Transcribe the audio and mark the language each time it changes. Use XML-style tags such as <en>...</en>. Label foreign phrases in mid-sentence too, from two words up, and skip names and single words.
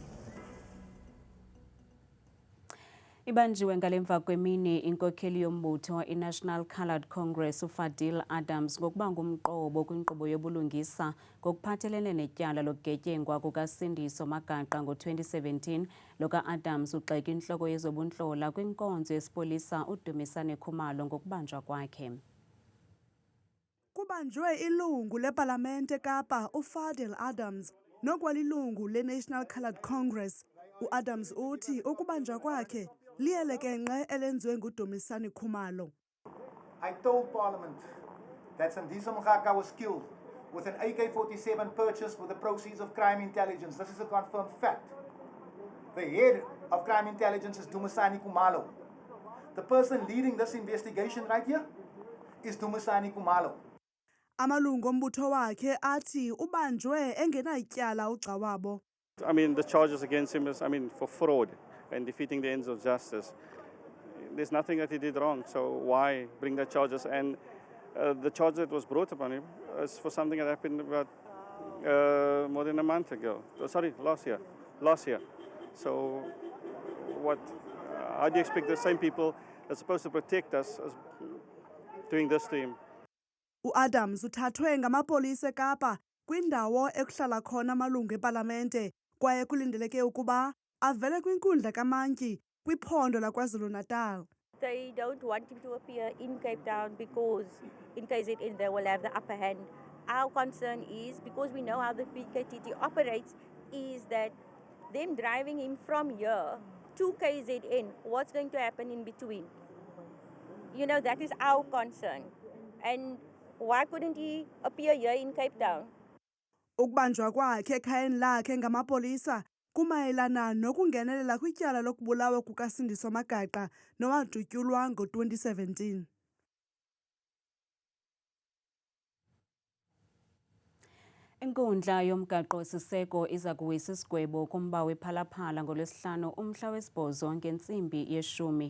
<xh>Ibanjiwe ngalemva kwemini inkokheli yombutho i-National Coloured Congress uFadil Adams ngokuba ngumqobo kwinkqubo yobulungisa ngokuphathelene netyala lokugetyengwa kukaSindiso Magaqa ngo-2017 loka-Adams ugxeka intloko yezobuntlola kwinkonzo yesipolisa uDumisani Khumalo ngokubanjwa kwakhe. Kubanjwe ilungu lepalamente eKapa uFadil Adams nokwalilungu le-National Coloured Congress. U-Adams uthi ukubanjwa kwakhe liyelekenqe elenziwe nguDumisani Khumalo.</xh> <en>I told Parliament that Sindiso Magaqa was killed with an AK-47 purchased with the proceeds of crime intelligence. This is a confirmed fact. The head of crime intelligence is Dumisani Khumalo. The person leading this investigation right here is Dumisani Khumalo.</en> <xh>Amalungu ombutho wakhe athi ubanjwe engenatyala ugxa wabo.</xh> <en>I mean, the charges against him is, for fraud and defeating the ends of justice. There's nothing that he did wrong, so why bring the charges? And the charge that was brought upon him is for something that happened about more than a month ago. Last year. So what? How do you expect the same people that's supposed to protect us as doing this to him?</en> <xh>U-Adams uthathwe ngamapolisa eKapa kwindawo ekuhlala khona amalungu epalamente kwaye kulindeleke ukuba avele kwinkundla kaMantyi kwiphondo laKwaZulu-Natal.</xh> <en>They don't want him to appear in Cape Town because in KZN they will have the upper hand. Our concern is, because we know how the PKTT operates, is that them driving him from here to KZN, what's going to happen in between? That is our concern. And why couldn't he appear here in Cape Town?</en> <xh>Ukubanjwa kwakhe ekhayeni lakhe ngamapolisa kumayelana nokungenelela kwityala lokubulawa kukaSindiso Magaqa nowadutyulwa ngo-2017. Inkundla yomgaqo-siseko iza kuwisa isigwebo kumba wephalaphala ngolwesihlanu umhla wesibhozo ngentsimbi ye-10.</xh>